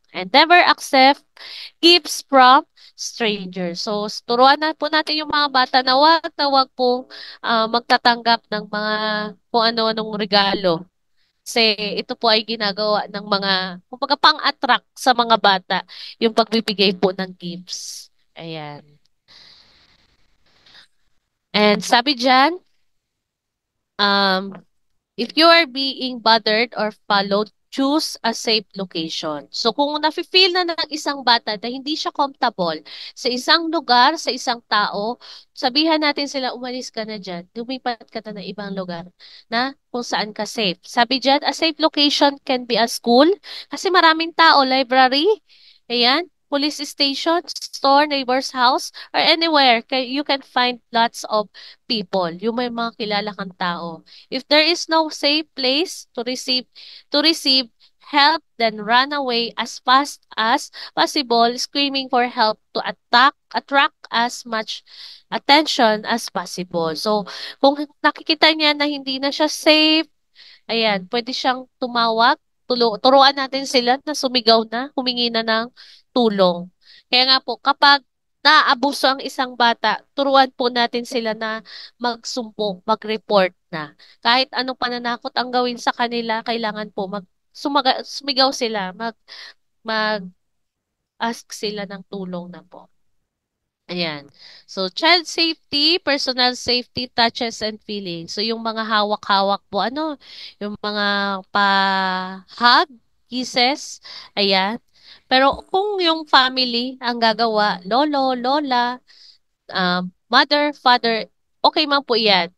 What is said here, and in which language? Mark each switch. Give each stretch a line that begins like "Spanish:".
English: And never accept gifts from strangers.
Filipino: So, turuan na po natin yung mga bata na wag po magtatanggap ng mga kung ano-anong regalo. Kasi ito po ay ginagawa ng mga, kumbaga pang-attract sa mga bata, yung pagbibigay po ng gifts. Ayan.
English: And
Filipino: sabi dyan,
English: um, if you are being bothered or followed, choose a safe location.
Filipino: So kung nafe-feel na ng isang bata na hindi siya comfortable sa isang lugar, sa isang tao, sabihan natin sila, umalis ka na dyan, lumipat ka na ng ibang lugar na kung saan ka safe. Sabi dyan,
English: a safe location can be a school
Filipino: kasi maraming tao,
English: library,
Filipino: ayan,
English: police station, store, neighbor's house, or anywhere, you can find lots of people.
Filipino: Yung may mga kilala kang tao.
English: If there is no safe place to receive help, then run away as fast as possible, screaming for help to attract as much attention as possible.
Filipino: So, kung nakikita niya na hindi na siya safe, ayan, pwede siyang tumawag. Turuan natin sila na sumigaw na, humingi na ng tulong. Kaya nga po, kapag naaabuso ang isang bata, turuan po natin sila na magsumbong, mag-report na. Kahit anong pananakot ang gawin sa kanila, kailangan po sumigaw sila, mag-ask sila ng tulong na po. Ayan.
English: So, child safety, personal safety, touches, and feelings.
Filipino: So, yung mga hawak-hawak po, yung mga pa-hug, kisses, ayan. Pero kung yung family ang gagawa, lolo, lola, mother, father, okay man po yan.